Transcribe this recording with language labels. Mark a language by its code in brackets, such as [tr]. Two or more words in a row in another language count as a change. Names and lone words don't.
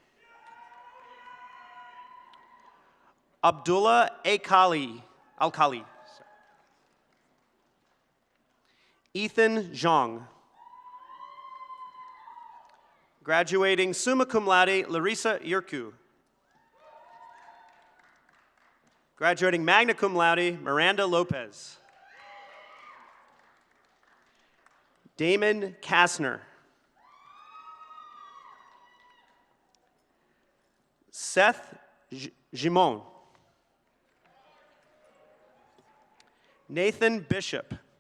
[en] Abdullah Al-Khali. Ethan Zhang. Graduating [la] summa cum laude, [en] Larissa Yurku. Graduating [la] magna cum laude, [en] Miranda Lopez. Damon Kastner. Seth Gimon. Nathan Bishop.